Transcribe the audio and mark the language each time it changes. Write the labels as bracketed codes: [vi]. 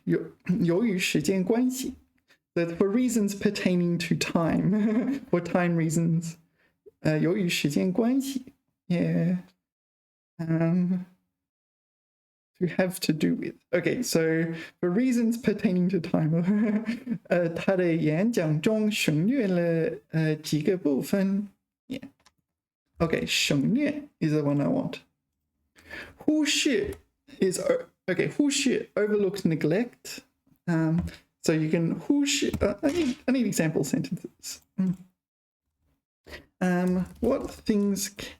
[zh] 由于时间关系. [en] That for reasons pertaining to time, for time reasons. [zh] 由于时间关系.Yeah. [en] To have to do with. Okay, so for reasons pertaining to time. [zh] 他的演讲中省略了几个部分. [en] Yeah. Okay, 省略 is the one I want. 忽视 is, okay, 忽视 overlooked neglect. So you can 忽视, I need example sentences. What things